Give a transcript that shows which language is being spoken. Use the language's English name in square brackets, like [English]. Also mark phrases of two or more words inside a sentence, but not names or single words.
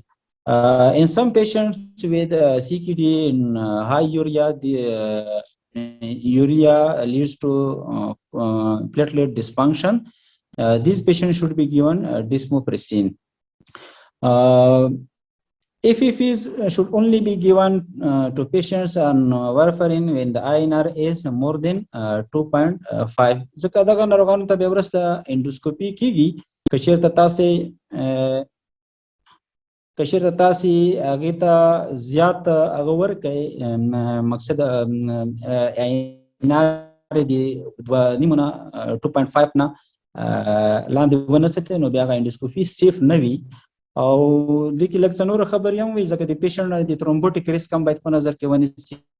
[English] In some patients with CKD and high urea, the urea leads to platelet dysfunction. These patients should be given desmopressin. FFPs should only be given to patients on warfarin when the INR is more than 2.5. [Pashto] ځکه دغه ناروغانو ته بیا وروسته اندوسکوپي کیږي که چېرته تاسې هغې ته زیات هغه ورکئ مقصد INR د 2.5 نه 2.5 نه لاندې ونه ساتئ نو بیا هغه اندوسکوپي سیف نه وي او د کې لږ څه نور خبرې هم وي ځکه د پیشنټ د [English] thrombotic risk [Pashto] هم باید په نظر کې ونیسي